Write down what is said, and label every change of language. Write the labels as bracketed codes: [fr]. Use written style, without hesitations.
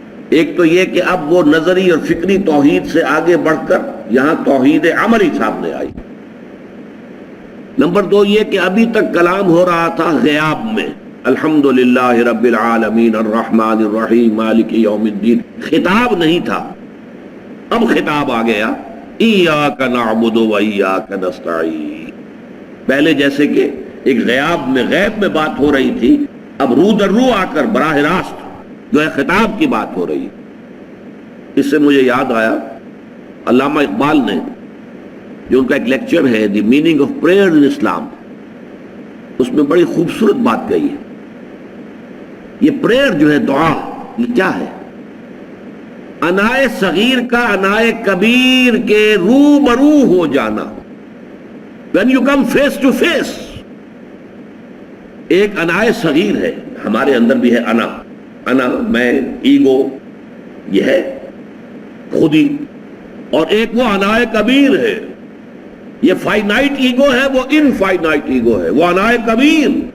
[ur] ایک تو یہ کہ اب وہ نظری اور فکری توحید سے آگے بڑھ کر یہاں توحید عملی سامنے آئی. نمبر 2 یہ کہ ابھی تک کلام ہو رہا تھا غیاب میں، [ar] الحمدللہ رب العالمین الرحمن الرحیم مالک یوم الدین، [ur] خطاب نہیں تھا. اب خطاب آ گیا، [ar] ایاک نعبد و ایاک نستعین. [ur] پہلے جیسے کہ ایک غیاب میں، غیب میں بات ہو رہی تھی، اب رو در رو آ کر براہ راست جو ہے خطاب کی بات ہو رہی. اس سے مجھے یاد آیا علامہ اقبال نے جو ان کا ایک لیکچر ہے دی میننگ آف پریئر ان اسلام، اس میں بڑی خوبصورت بات کہی ہے. یہ پریئر جو ہے، دعا، یہ کیا ہے؟ انائے صغیر کا انائے کبیر کے روبرو ہو جانا. [en] when you come face to face. [ur] ایک انائے صغیر ہے ہمارے اندر بھی ہے، انا میں، ایگو، یہ ہے خودی، اور ایک وہ انائے کبیر ہے، یہ فائنائٹ ایگو ہے، وہ انفائنائٹ ایگو ہے، وہ انائے کبیر.